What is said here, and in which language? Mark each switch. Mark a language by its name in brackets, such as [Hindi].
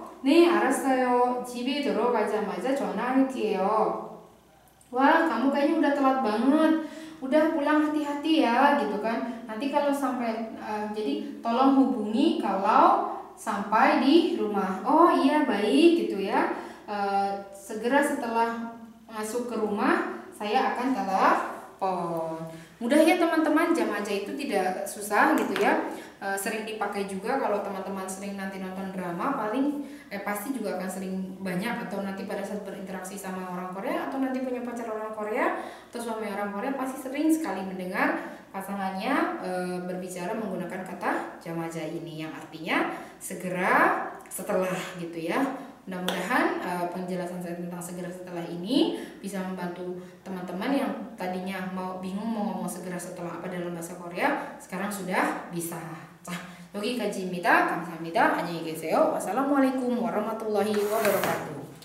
[Korean] 네, 알았어요. 집에 들어가자마자 전화할게요. [Indonesian] Wah, kamu kayaknya udah telat banget. Udah pulang hati-hati ya gitu kan. Nanti kalau sampai jadi tolong hubungi kalau sampai di rumah. Oh iya, baik gitu ya. Segera setelah masuk ke rumah saya akan telepon. Mudah ya teman-teman, jamaja itu tidak susah gitu ya. Sering dipakai juga kalau teman-teman sering nanti nonton drama, pasti juga akan sering banyak, atau nanti pada saat berinteraksi sama orang Korea, atau nanti punya pacar orang Korea atau suami orang Korea, pasti sering sekali mendengar pasangannya berbicara menggunakan kata jamaja ini yang artinya segera setelah gitu ya. Mudah-mudahan penjelasan saya tentang segera setelah ini bisa membantu teman-teman yang tadinya bingung mau ngomong segera setelah apa dalam bahasa Korea, sekarang sudah bisa. [Korean] 여기까지입니다. 감사합니다. 안녕히 계세요. [Arabic] wassalamualaikum warahmatullahi wabarakatuh.